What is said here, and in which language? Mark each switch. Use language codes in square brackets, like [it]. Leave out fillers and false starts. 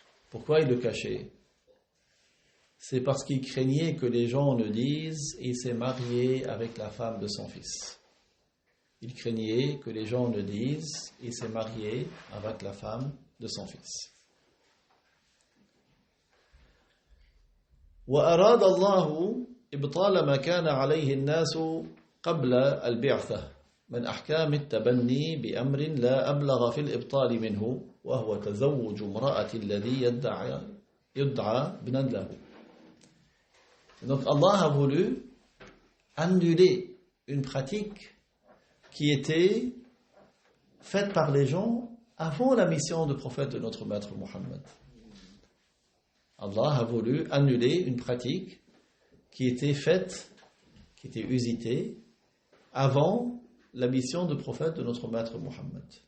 [fr] Pourquoi il le cachait? C'est parce qu'il craignait que les gens ne disent « il s'est marié avec la femme de son fils ». Il craignait que les gens ne disent « il s'est marié avec la femme de son fils ». [ar] وأراد الله إبطال ما كان عليه الناس قبل البعثة من أحكام التبني بأمر لا أبلغ في الإبطال منه وهو تزوج امرأة الذي يدعى ابنا له. [fr] Donc Allah a voulu annuler une pratique qui était faite par les gens avant la mission de prophète de notre maître Mohammed. Allah a voulu annuler une pratique qui était faite, qui était usitée avant la mission de prophète de notre maître Mohammed.